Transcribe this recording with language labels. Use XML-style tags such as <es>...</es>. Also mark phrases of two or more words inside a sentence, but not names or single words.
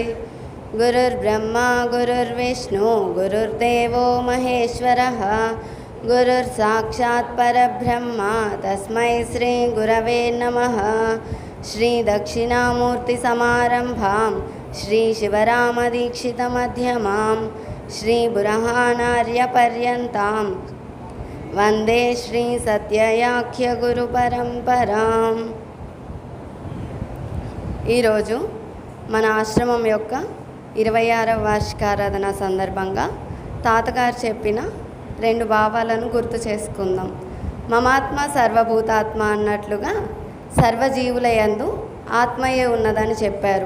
<sa>गुरुर्ब्रह्मा गुरुर्विष्णु गुरुर्देवो महेश्वरः गुरुर्साक्षात् परब्रह्म तस्मै श्री गुरवे नमः। श्री दक्षिणामूर्ति समारंभां श्री शिवरामदीक्षित मध्यमां श्री बुरहानार्य पर्यन्तां वंदे श्री सत्ययाख्य गुरु परंपरां।</sa> <te>ఈరోజు మన ఆశ్రమం యొక్క 26వ వార్షికారాధన సందర్భంగా తాతగారు చెప్పిన 2 భావాలను గుర్తు చేసుకుందాం.</te> <sa>మమాత్మ సర్వభూతాత్మ</sa> <te>అన్నట్లుగా సర్వజీవుల యందు ఆత్మయే ఉన్నదని చెప్పారు.</te>